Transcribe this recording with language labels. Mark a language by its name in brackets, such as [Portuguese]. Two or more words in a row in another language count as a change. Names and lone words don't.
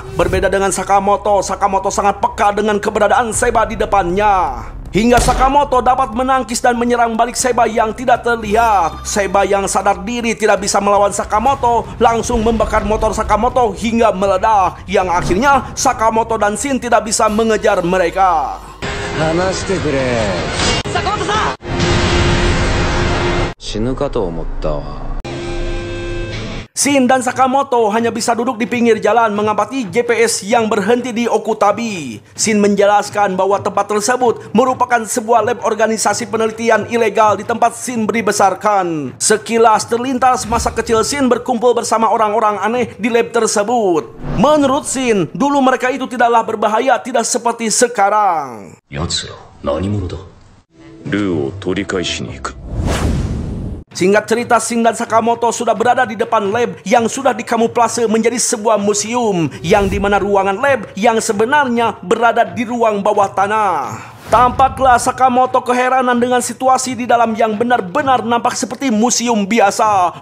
[Indonesian] Berbeda dengan Sakamoto, Sakamoto sangat peka dengan keberadaan Seba di depannya. Hingga Sakamoto dapat menangkis dan menyerang balik Seba yang tidak terlihat. Seba yang sadar diri tidak bisa melawan Sakamoto langsung membakar motor Sakamoto hingga meledak. Yang akhirnya Sakamoto dan Shin tidak bisa mengejar mereka. Sakamoto-san! [Japanese] 死ぬかと思ったわ。 [Indonesian] Shin dan Sakamoto hanya bisa duduk di pinggir jalan mengamati GPS yang berhenti di Okutabi. Shin menjelaskan bahwa tempat tersebut merupakan sebuah lab organisasi penelitian ilegal di tempat Shin dibesarkan. Sekilas terlintas masa kecil Shin berkumpul bersama orang-orang aneh di lab tersebut. Menurut Shin, dulu mereka itu tidaklah berbahaya, tidak seperti sekarang. [Japanese] 奴ら何者だ。ルーを取り返しに行く。 [Indonesian] Singkat cerita, Shin dan Sakamoto sudah berada di depan lab yang sudah dikamuflase menjadi sebuah museum, yang dimana ruangan lab yang sebenarnya berada di ruang bawah tanah. Tampaklah Sakamoto keheranan dengan situasi di dalam yang benar-benar nampak seperti museum biasa.